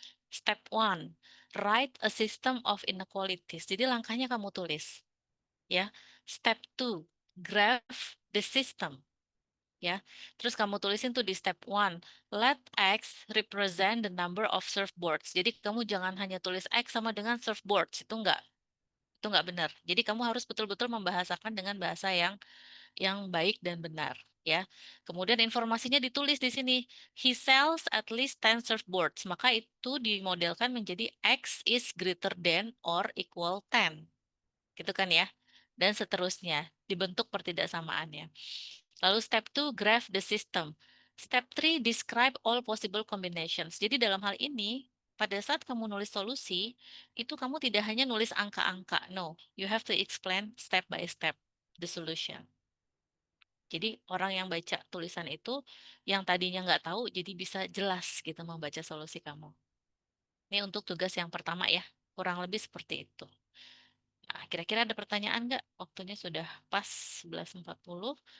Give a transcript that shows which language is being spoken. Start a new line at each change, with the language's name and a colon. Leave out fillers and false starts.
English: Step 1, write a system of inequalities.
Indonesian: Jadi langkahnya kamu tulis.
English: Ya. Step 2, graph the system. Ya.
Indonesian: Terus kamu tulisin tuh di
English: step 1, let X represent the number of surfboards.
Indonesian: Jadi kamu jangan hanya tulis X sama dengan surfboards, itu enggak benar. Jadi kamu harus betul-betul membahasakan dengan bahasa yang baik dan benar, ya. Kemudian informasinya ditulis di sini.
English: He sells at least 10 surfboards.
Indonesian: Maka itu dimodelkan menjadi
English: X is greater than or equal 10.
Indonesian: Gitu kan ya? Dan seterusnya, dibentuk pertidaksamaannya.
English: Lalu step 2, graph the system. Step 3, describe all possible combinations.
Indonesian: Jadi dalam hal ini, pada saat kamu nulis solusi, itu kamu tidak hanya nulis angka-angka.
English: No, you have to explain step by step the solution.
Indonesian: Jadi orang yang baca tulisan itu, yang tadinya nggak tahu, jadi bisa jelas gitu membaca solusi kamu. Ini untuk tugas yang pertama ya, kurang lebih seperti itu. Nah, kira-kira ada pertanyaan nggak? Waktunya sudah pas 11.40.